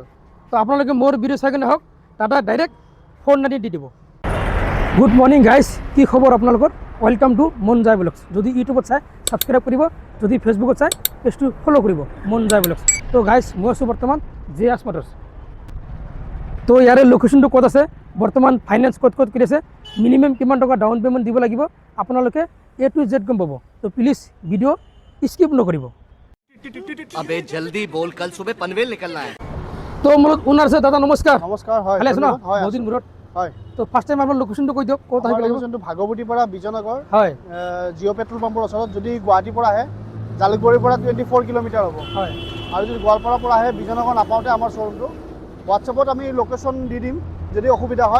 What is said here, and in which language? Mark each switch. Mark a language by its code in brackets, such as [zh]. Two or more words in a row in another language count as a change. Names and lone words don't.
[as] তো আপোনালোকে মোৰ ভিডিঅ' চাই কিনে হওক দাদা ডাইৰেক্ট 490 দি দিব [en] good morning guys [as] কি খবৰ আপোনালোকৰ [en] welcome to [as] মন যায় ব্লগছ যদি ইউটিউবত চাই সাবস্ক্ৰাইব কৰিব যদি ফেচবুকত চাই পেজটো ফ'ল' কৰিব মন যায় ব্লগছ তো গাইজ মই আছোঁ বৰ্তমান JS মটৰ্ছ তো ইয়াৰে লোকেশ্যনটো ক'ত আছে বৰ্তমান ফাইনেন্স ক'ত কৰি আছে মিনিমাম কিমান টকা [en] down payment [as] দিব লাগিব আপোনালোকে [en] A to Z [as] গম পাব তো [en] please video skip [as] নকৰিব [hi] अबे जल्दी बोल कल सुबह पनवेल निकलना है [as] তো মোৰ ওনাৰ আছে দাদা নমস্কাৰ নমস্কাৰ হয় ভালে আছে ন হয় বহুদিন মূৰত হয় তো [en] first time [as] আপোনাৰ লোকেশ্যনটো কৈ দিয়ক ক'ত আহিব লাগিব লোকেশ্যনটো ভাগৱতীৰ পৰা বিজয়নগৰ হয় জিঅ' পেট্ৰল পাম্পৰ ওচৰত যদি গুৱাহাটীৰ পৰা আহে জালুকবাৰীৰ পৰা 24 কিলোমিটাৰ হ'ব হয় আৰু যদি গোৱালপাৰাৰ পৰা আহে বিজয়নগৰ নাপাওঁতে আমাৰ শ্ব'ৰুমটো হোৱাটছএপত আমি লোকেশ্যন দি দিম যদি অসুবিধা হয়